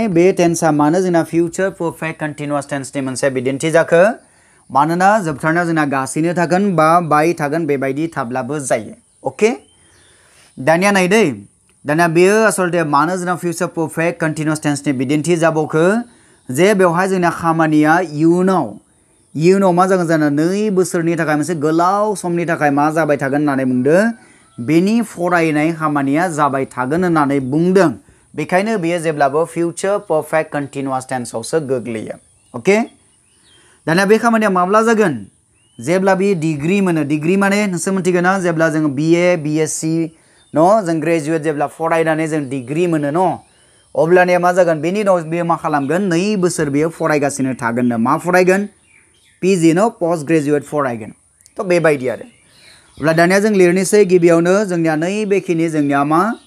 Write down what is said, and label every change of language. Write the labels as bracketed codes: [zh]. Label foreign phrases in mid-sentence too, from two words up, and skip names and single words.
[brx] बे टेन्सआ मानो जोंना [en] future perfect continuous [brx] टेन्सनि मोनसे बिदिन्थि जाखो मानोना जोबथारनायाव जोंना गासिनो थागोन बा बाय थागोन बेबायदि थाब्लाबो जायो ओके दानिया नाय दै दानिया बेयो आसलते मानो जोंना [en] future perfect continuous [brx] टेन्सनि बिदिन्थि जाबावखो जे बेवहाय जोंना खामानिया इयुनाव मा जागोन 2 बोसोरनि थाखाय मोनसे गोलाव समनि थाखाय मा जाबाय थागोन होननानै बुंदो बेनि फरायनाय खामानिया जाबाय थागोन होननानै बुंदों बेखायनो बेयो जेब्लाबो [en] future perfect continuous tense [brx] आवसो गोग्लैयो ओके दानिया बे खामानिया माब्ला जागोन जेब्ला बे डिग्री मोनो डिग्री माने नोंसोर मिथिगोन ना जेब्ला जों BA BSc न जों ग्रेजुवेट जेब्ला फरायनानै जों डिग्री मोनो न अब्लानिया मा जागोन बेनि उनाव बेयो मा खालामगोन 2 बोसोर बेयो फरायगासिनो थागोन मा फरायगोन PG न [en] post graduate [brx] फरायगोन तो बेबायदि आरो अब्ला दानिया जों लिरनोसै गिबियावनो जोंनिया नैबेखिनि जोंनिया मा